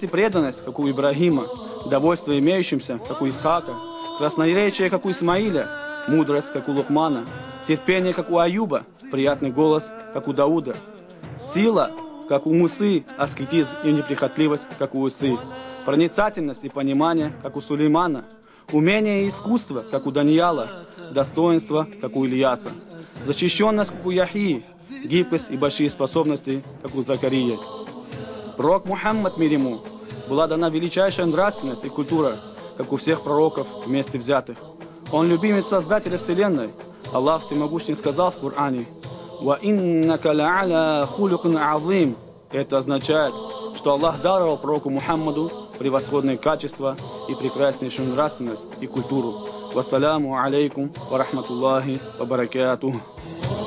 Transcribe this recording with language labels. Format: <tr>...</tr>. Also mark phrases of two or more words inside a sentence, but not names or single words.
<ru>преданность, как у Ибрагима, довольство имеющимся, как у Исхака, красноречие, как у Исмаиля, мудрость, как у Лукмана, терпение, как у Аюба, приятный голос, как у Дауда, сила, как у Мусы, аскетизм и неприхотливость, как у Усы, проницательность и понимание, как у Сулеймана, умение и искусство, как у Данияла, достоинство, как у Ильяса, защищенность, как у Яхии, гибкость и большие способности, как у Закарии. Пророк Мухаммад, мир ему, была дана величайшая нравственность и культура, как у всех пророков вместе взятых. Он любимец Создателя Вселенной. Аллах Всемогущий сказал в Коране:</ru> <ar>«وإنك لعلى خلق عظيم».</ar> <ru>Это означает, что Аллах даровал пророку Мухаммаду превосходные качества и прекраснейшую нравственность и культуру.</ru> <ar>والسلام عليكم ورحمة الله وبركاته.</ar>